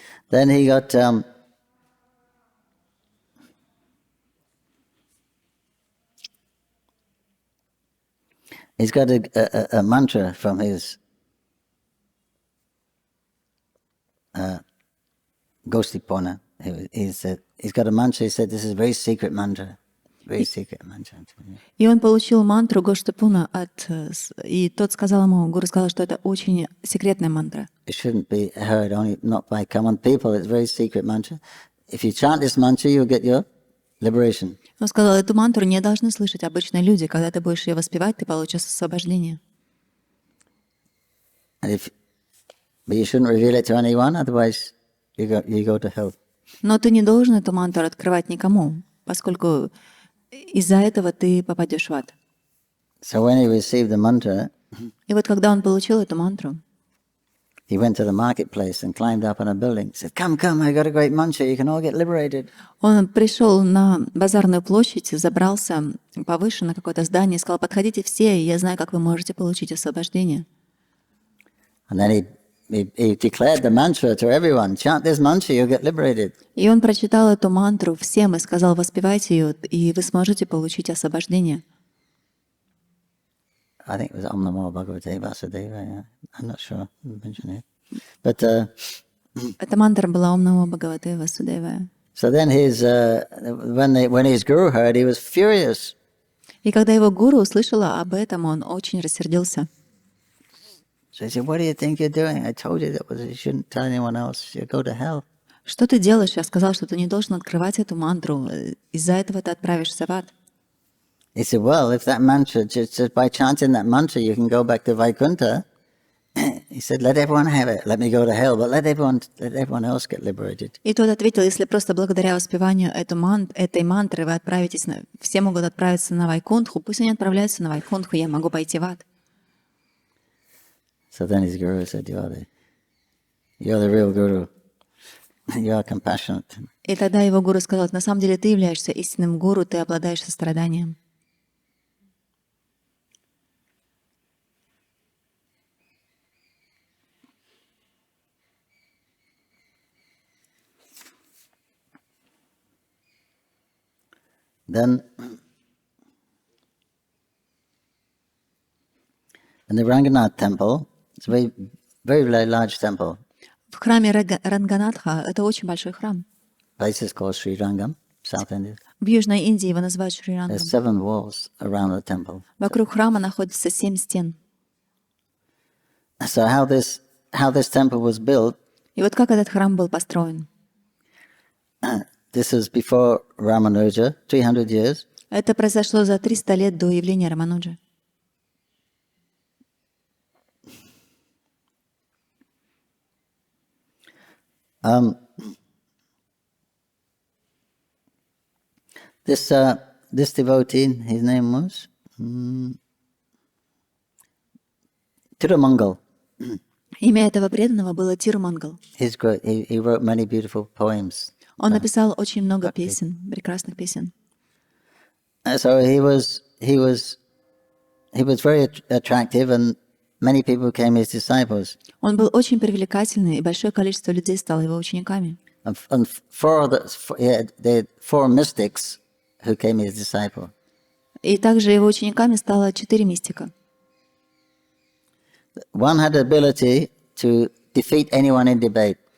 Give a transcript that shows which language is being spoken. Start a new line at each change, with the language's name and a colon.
English: Then he got he's got a mantra from his Goshtipona. He's got a mantra. He said this is a very secret mantra. Very secret mantra.
Russian: И он получил мантру Гоштапуна и тот сказал ему, гуру сказал, что это очень секретная мантра.
English: It shouldn't be heard only not by common people. It's a very secret mantra. If you chant this mantra, you'll get your liberation.
Russian: Он сказал, эту мантру не должны слышать обычные люди. Когда ты будешь ее воспевать, ты получишь освобождение.
English: But you shouldn't reveal it to anyone, otherwise you go to hell.
Russian: Но ты не должен эту мантру открывать никому, поскольку из-за этого ты попадешь в ад.
English: So when he received the mantra,
Russian: И вот когда он получил эту мантру,
English: he went to the marketplace and climbed up on a building. He said, come, I got a great mantra, you can all get liberated.
Russian: он пришел на базарную площадь, забрался повыше на какое-то здание и сказал: подходите все, я знаю, как вы можете получить освобождение.
English: And then he declared the mantra to everyone. Chant this mantra, you'll get liberated.
Russian: И он прочитал эту мантру всем и сказал: воспевайте ее, и вы сможете получить освобождение.
English: I think it was Om Namo Bhagavate Vasudeva. Yeah. I'm not sure. Mention it. But
Russian: Эта мантра была Ом Намо Бхагавате Васудевая.
English: so then when his guru heard, he was furious.
Russian: И когда его гуру услышала об этом, он очень рассердился.
English: So he said, "What do you think you're doing? I told you you shouldn't tell anyone else. You go to hell."
Russian: Что ты делаешь? Я сказал, что ты не должен открывать эту мантру. Из-за этого ты отправишься в ад.
English: He said, "Well, if that mantra, just by chanting that mantra, you can go back to Vaikuntha." He said, "Let everyone have it. Let me go to hell, but let everyone else get liberated."
Russian: И тот ответил: если просто благодаря воспеванию этой мантры вы отправитесь, все могут отправиться на Вайкунтху, пусть они отправляются на Вайкунтху, я могу пойти в ад.
English: So then his guru said, "You're the real guru. You are compassionate."
Russian: И тогда его гуру сказал: на самом деле ты являешься истинным гуру, ты обладаешь состраданием.
English: Then, in the Ranganath temple, it's a very large temple.
Russian: В храме Ранганатха, это очень большой храм.
English: Place is called Sri Rangam, South India.
Russian: В Южной Индии его называют Шри Рангам.
English: There's 7 walls around the temple.
Russian: Вокруг храма находится 7 стен.
English: So how this temple was built,
Russian: И вот как этот храм был построен?
English: this is before Ramanuja, 300 years.
Russian: Это произошло за 300 лет до явления Рамануджи.
English: This devotee, his name was Tirumangal.
Russian: Имя этого преданного было Тирумангал.
English: He's great. He wrote many beautiful poems.
Russian: Он написал очень много песен, прекрасных песен.
English: So he was very attractive, and many people became his disciples.
Russian: Он был очень привлекательный, и большое количество людей стало его учениками.
English: And 4 mystics who came his disciple.
Russian: И также его учениками стало 4 мистика.
English: One had the ability to defeat anyone in debate.